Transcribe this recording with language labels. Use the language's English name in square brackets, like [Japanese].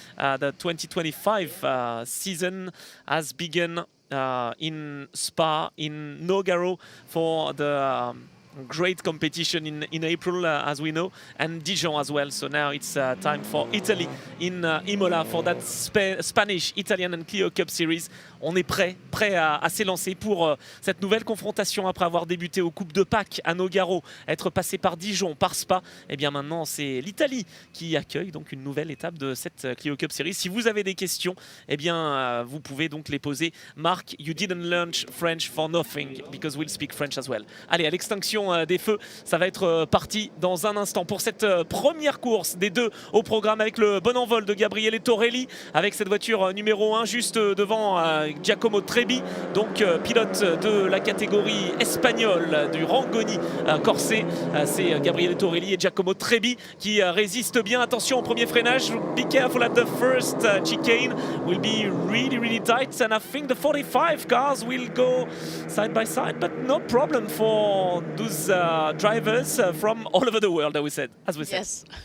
[English] The 2025 season has begun in Spa, in Nogaro for the great competition in April, as we know, and Dijon as well. So now it's time for Italy in Imola for that Spanish, Italian and Clio Cup Series. [French] On est prêt à s'élancer pour cette nouvelle confrontation après avoir débuté aux Coupes de Pâques à Nogaro, être passé par Dijon, par Spa. Et bien maintenant, c'est l'Italie qui accueille donc une nouvelle étape de cette Clio Cup Series. Si vous avez des questions, eh bien vous pouvez donc les poser. [English] Marc, you didn't learn French for nothing because we'll speak French as well. [French] Allez, à l'extinction des feux, ça va être parti dans un instant pour cette première course des deux au programme avec le bon envol de Gabriele Torelli avec cette voiture numéro 1 juste devant Giacomo Trebi, donc pilote de la catégorie espagnole du Rangoni Corsé. C'est Gabriele Torelli et Giacomo Trebi qui résistent bien. Attention au premier freinage, [English] be careful at the first chicane, will be really tight, and I think the 45 cars will go side by side, but no problem for those drivers from all over the world, as we said. Yes.